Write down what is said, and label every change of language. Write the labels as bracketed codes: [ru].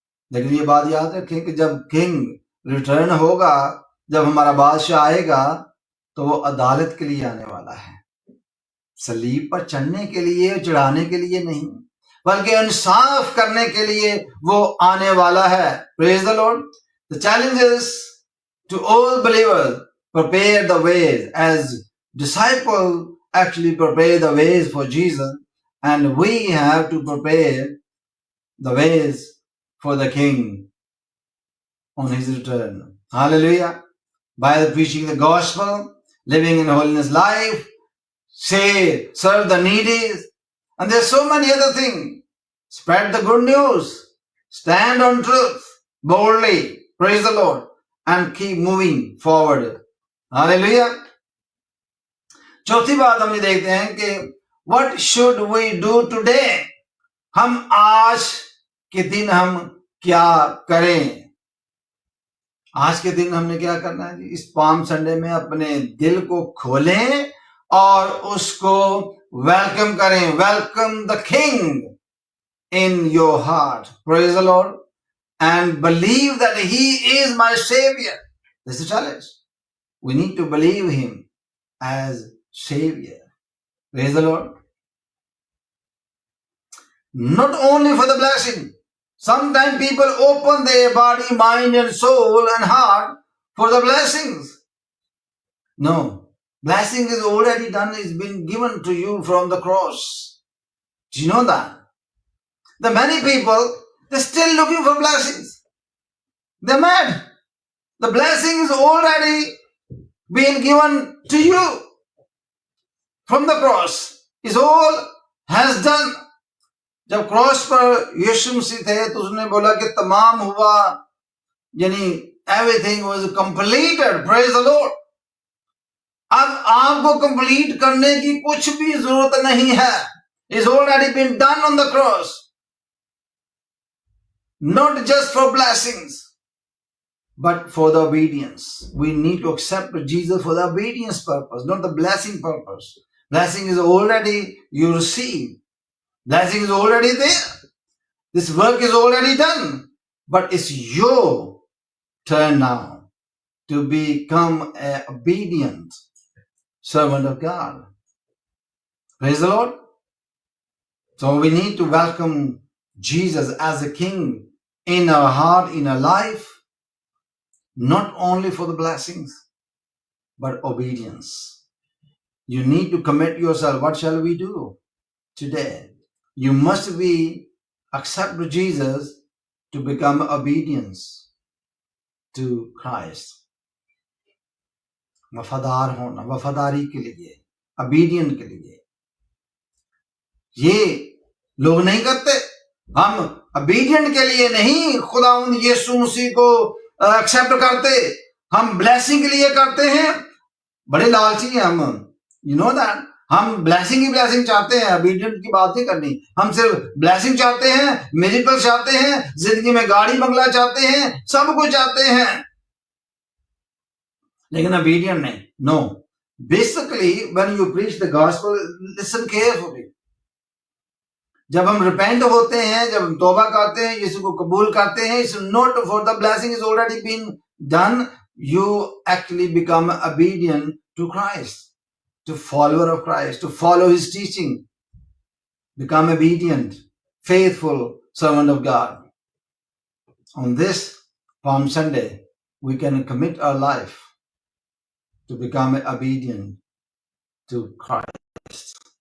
[ur] لیکن یہ بات یاد رکھیں کہ جب کنگ ریٹرن ہوگا، جب ہمارا بادشاہ آئے گا، تو وہ عدالت کے لیے آنے والا ہے، صلیب پر چڑھنے کے لیے، چڑھانے کے لیے نہیں، بلکہ انصاف کرنے کے لیے وہ آنے والا ہے. [en] Praise the Lord. The challenge is to all believers, prepare the ways as disciples actually prepare the ways for Jesus, and we have to prepare the ways for the King on his return. Hallelujah. By the preaching the gospel, living in holiness life, serve the needy, and there's so many other things. Spread the good news. Stand on truth boldly. Praise the Lord. And keep moving forward. Hallelujah. [ur] چوتھی بات ہم یہ دیکھتے ہیں کہ [en] what should we do today? [ur] ہم آج کے دن ہم کیا کریں؟ آج کے دن ہم نے کیا کرنا ہے؟ اس پام سنڈے میں اپنے دل کو کھولیں اور اس کو ویلکم کریں. [en] Welcome the king in your heart. Praise the Lord. And believe that he is my savior. This is the challenge. We need to believe him as savior. Praise the Lord. Not only for the blessing. Sometimes people open their body, mind and soul and heart for the blessings. No. Blessing is already done. It's been given to you from the cross. Do you know that? The many people, they're still looking for blessings. They're mad. The blessing is already being given to you from the cross. It's all has done. [ur] جب cross پر یسوع مسیح تھے تو اس نے بولا کہ تمام ہوا، یعنی [en] everything was completed. Praise the Lord. [ur] اب آپ کو کمپلیٹ کرنے کی کچھ بھی ضرورت نہیں ہے. [en] It's already been done on the cross. Not just for blessings, but for the obedience. We need to accept Jesus for the obedience purpose, not the blessing purpose. Blessing is already you receive. Blessing is already there. This work is already done. But it's your turn now to become an obedient servant of God. Praise the Lord. So we need to welcome Jesus as a King in our heart, in our life, not only for the blessings, but obedience. You need to commit yourself. What shall we do today? You must accept Jesus to become obedience to Christ. [ur] وفادار ہونا، وفاداری کے لیے، obedient کے لیے. یہ لوگ نہیں کرتے. ہم obedient کے لیے نہیں خداوند یسوع مسیح کو ایکسپٹ کرتے، ہم بلیسنگ کے لیے کرتے ہیں. بڑے لالچی ہیں ہم. [en] You know that. [ur] ہم بلیسنگ ہی بلیسنگ چاہتے ہیں، obedient کی بات نہیں کرنی. ہم صرف بلیسنگ چاہتے ہیں، میریکل چاہتے ہیں، زندگی میں گاڑی بنگلہ چاہتے ہیں، سب کچھ چاہتے ہیں، لیکن obedient نہیں. [en] No. Basically, when you preach the gospel, listen carefully. [ur] جب ہم ریپینٹ ہوتے ہیں، جب ہم توبہ کرتے ہیں، یسوع کو قبول کرتے ہیں، [en] it's not for the blessing is already been done. You actually become obedient to Christ, to follower of Christ, to follow his teaching. Become obedient, faithful servant of God. On this Palm Sunday, we can commit our life to become obedient to Christ.